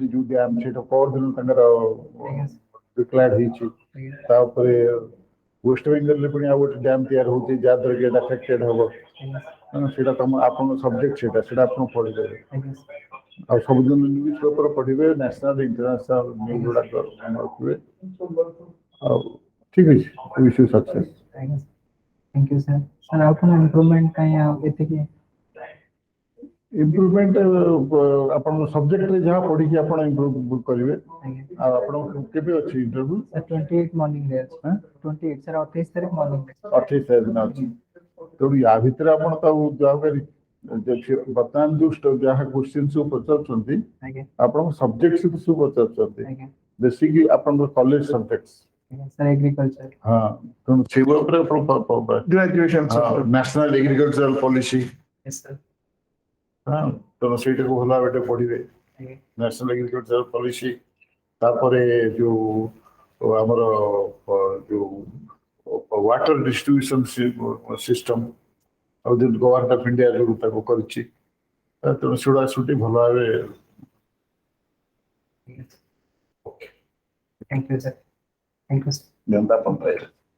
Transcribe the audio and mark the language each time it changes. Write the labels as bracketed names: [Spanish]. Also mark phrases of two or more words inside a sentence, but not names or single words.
[Odia] ଯୋଉ ଡ୍ୟାମ୍ ସେଇଟା ପରଦିନ ତାଙ୍କର ଡିକ୍ଲାର ହେଇଛି ତାପରେ ୱେଷ୍ଟ ବେଙ୍ଗଲରେ ପୁଣି ଆଉ ଗୋଟେ ଡ୍ୟାମ୍ ତିଆରି ହଉଛି ଯାହାଦ୍ୱାରା କି ଏଇଟା ଆଫେକ୍ଟେଡ ହବ ସେଇଟା ତମ ଆପଣଙ୍କ ସବଜେକ୍ଟ ସେଇଟା ଆପଣ ପଢିଦେବେ ଆଉ ସବୁଦିନ [English] news paper [Odia] ପଢିବେ [English] national international news [Odia] ଗୁଡାକ ରଖିବେ ଆଉ ଠିକ ଅଛି [English] wish you success. Thank you, sir. Sir, how can improvement can ଏତିକି? [Odia] ଇମ୍ପ୍ରୁଭମେଣ୍ଟ ଆପଣଙ୍କ ସବଜେକ୍ଟରେ ଯାହା ପଢିକି ଆପଣ ଇମ୍ପ୍ରୁଭ କରିବେ ଆଉ ଆପଣ କେବେ ଅଛି ଇଣ୍ଟରଭ୍ୟୁ? Sir, 28 morning ରେ ଅଛି। 28 sir, 28 ତାରିଖ morning ରେ। 28 ଦିନ ଅଛି ତେଣୁ ୟା ଭିତରେ ଆପଣ ତାକୁ ଯାହାକରି ବର୍ତ୍ତମାନ ଯୋଉ ଯାହା କ୍ୱେଶ୍ଚିନ୍ ସବୁ ପଚାରୁଛନ୍ତି ଆପଣଙ୍କ ସବଜେକ୍ଟ ସବୁ ପଚାରୁଛନ୍ତି ବେସିକଲି ଆପଣଙ୍କ [English] college subject sir, agriculture। [Odia] ହଁ ତେଣୁ ସେଇ ଉପରେ [English] Graduation. National Agricultural Policy Yes, sir। [Odia] ହଁ ତେଣୁ ସେଇଟାକୁ ଭଲ ଭାବେ ପଢିବେ [English] National Agricultural Policy [Odia] ତାପରେ ଯୋଉ ଆମର ଯୋଉ [English] water distribution system [Odia] ଆଉ ଯୋଉ ଗଭର୍ଣ୍ଣମେଣ୍ଟ ଅଫ ଇଣ୍ଡିଆ ଯୋଉ ତାକୁ କରିଛି ତେଣୁ ସେଗୁଡା ସବୁ ଭଲ ଭାବେ [English] Thank you, sir। Thank you, sir। [Odia] ଜନତା ପଞ୍ଚାୟତ